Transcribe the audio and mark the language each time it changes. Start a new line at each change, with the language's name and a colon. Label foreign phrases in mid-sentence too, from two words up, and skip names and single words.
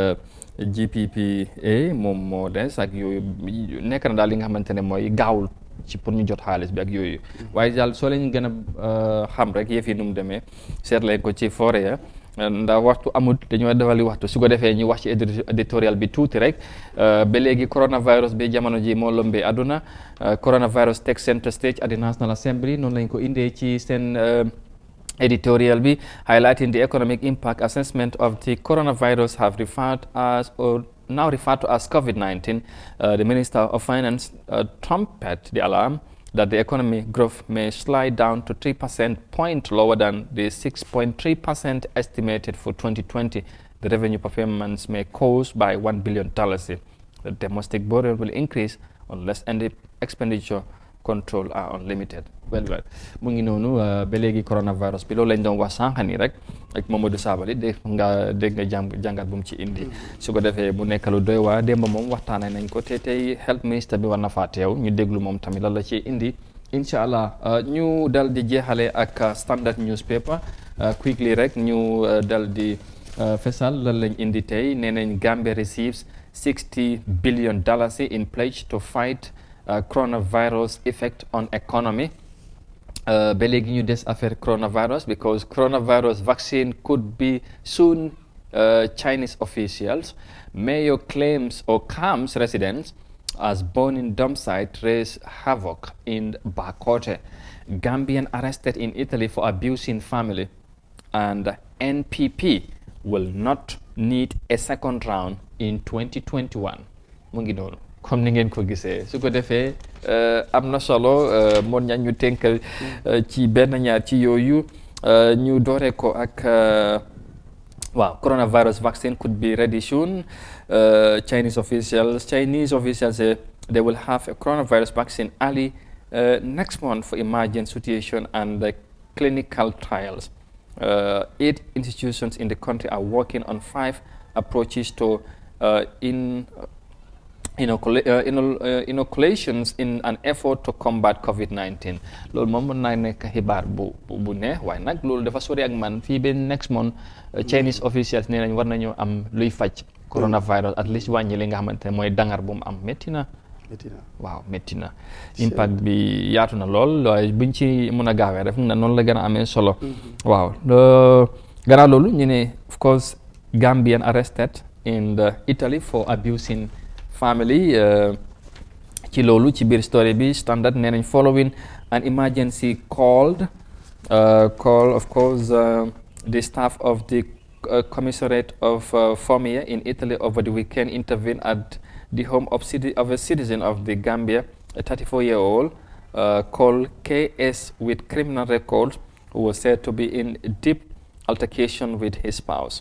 Wolof: GPPA moom moo des ak yooyu nekk na daal li nga xamante ne mooy gaawul ci pour ñu jot xaalis bi ak yooyu waaye daal soo leen gën a xam rek yëf yi nu mu demee seet leen ko ci forêt ya ndax waxtu amut dañoo defali waxtu su ko defee ñu wax ci éditorial bi tuuti rek ba léegi coronavirus bi jamono ji moo lëmbee àdduna
English: coronavirus takes center stage at the National Assembly
Wolof: noonu lañ ko indee ci seen editorial bi
English: highlighting the economic impact assessment of the coronavirus have now referred to as COVID-19. The Minister of Finance trumpet the alarm that the economic growth may slide down to 3% point lower than the 6.3% estimated for 2020. The revenue performance may cause by $1 billion. The domestic borrowing will increase unless any expenditure control are unlimited.
Wolof: Well mu ngi noonu ba léegi coronavirus bi loolu lañ doon wax sànq nii rek ak Mamadou Sabally dégg nga jàngat bu mu ci indi su ko defee mu nekk lu doy waa démb moom waxtaanee nañ ko te tey health minister bi war na faa teew ñu déglu moom tamit lan la ci indi
Arabic: إن شاء الله
Wolof: ñu dal di jeexale ak standard newspaper quickly rek ñu dal di fesal lan lañ indi tey nee nañ
English: Gambia receives $60 billion in pledge to fight coronavirus effect on economy.
Wolof: Ba léegi ñu des affaire coronavirus
English: because coronavirus vaccine could be soon. Chinese officials. Mayor claims or calms residents as burning Domside raise havoc in Bakote. Gambian arrested in Italy for abusing family. And NPP will not need a second round in 2021.
Wolof: Mu ngi noonu comme ni ngeen ko gisee su ko defee am na solo moon ña ñu tënkal ci benn ñaar ci yooyu ñu doore ko ak waaw
English: coronavirus vaccine could be ready soon. Chinese officials say they will have a coronavirus vaccine early next month for emergent situation and clinical trials. 8 institutions in the country are working on 5 approaches to inoculations in an effort to combat COVID-19
Wolof: loolu moom mën naa nekk xibaar bu neex waaye nag loolu dafa sori ak man fii ba
English: next month Chinese
Wolof: officials nee nañ war nañoo am luy faj coronavirus
English: at least
Wolof: wàññi li nga xamante ne mooy dangar bu mu am métti na waaw métti na impact bi yaatu na lool waaye buñ ci mën a gaawee rek na noonu la gën a amee solo waaw gannaaw loolu ñu ne
English: of course Gambian arrested in Italy for abusing family
Wolof: ci loolu ci biir story bi
English: Standard
Wolof: nee nañ
English: following an emergency call of course the staff of the commissariat of Formia in Italy over the weekend intervened at the home of a citizen of the Gambia, a 34-year-old called KS with criminal records, who was said to be in deep altercation with his spouse.